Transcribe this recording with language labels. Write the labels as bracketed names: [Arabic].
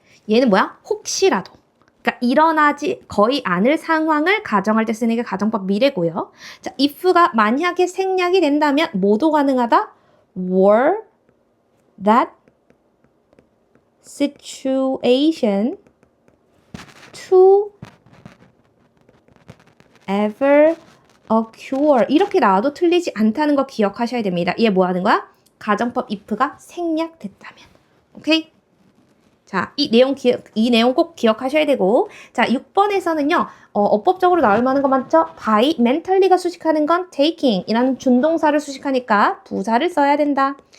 [Korean] 얘는 혹시라도. 그러니까 일어나지 거의 않을 상황을 가정할 때 쓰는 게 가정법 미래고요. 자, if가 만약에 생략이 된다면 뭐도 가능하다? [English] were that situation to ever occur. [Korean] 이렇게 나와도 틀리지 않다는 거 기억하셔야 됩니다. 얘 뭐 하는 거야? 가정법 if가 생략됐다면. 오케이? 자, 이 내용 꼭 기억하셔야 되고. 자, 6번에서는요, 어법적으로 나올 만한 거 맞죠? by mentally가 수식하는 건 taking 이라는 준동사를 수식하니까 부사를 써야 된다.